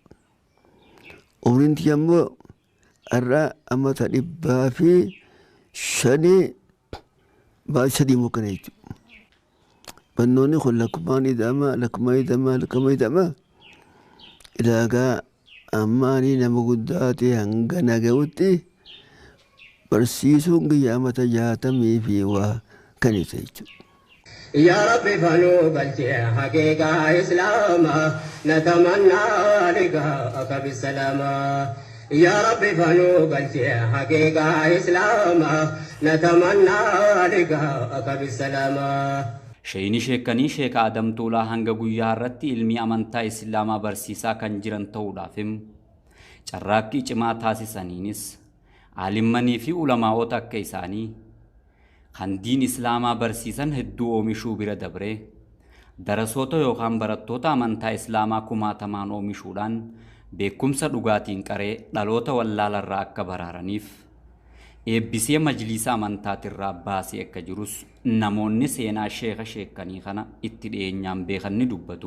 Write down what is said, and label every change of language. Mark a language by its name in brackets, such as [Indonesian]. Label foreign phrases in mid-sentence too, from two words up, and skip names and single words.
[Oromo] Umriin kiyya immoo har'a amma 105 baay'ee sadii mukkana jechuudha. Barnoonni kun lakkumaan ida'ama ilaagaa amma ani nama guddaa ta'e hanga naga'utti barsiisuun kiyya amma 60 fi waa kan isa jechuudha. [Arabic] يا ربي فنو قلتي حقيقة إسلاما نتمنى لقاءك بالسلامة يا ربي فنوق حقيقة إسلاما نتمنى لقاءك بالسلامة [Oromo] Sheeyni sheekanii sheeka Adam Tuulaa hanga guyyaa irratti ilmi amantaa Islaamaa barsiisaa kan jiran ta'uudhaafim carraaqqii cimaa taasisaniinis aalimmanii fi ulamaa'ota akka isaanii kan diin Islaamaa barsiisan hedduu oomishuu bira dabree darasoota yookaan barattoota amantaa Islaamaa kumaatamaan oomishuudhaan beekumsa dhugaatiin qaree dhaloota wallaalarraa akka baraaraniif eebbisee majliisa amantaatirraa baasee akka jirus namoonni seenaa sheeka sheekanii kana itti dhiyeenyaan beekan ni dubbatu.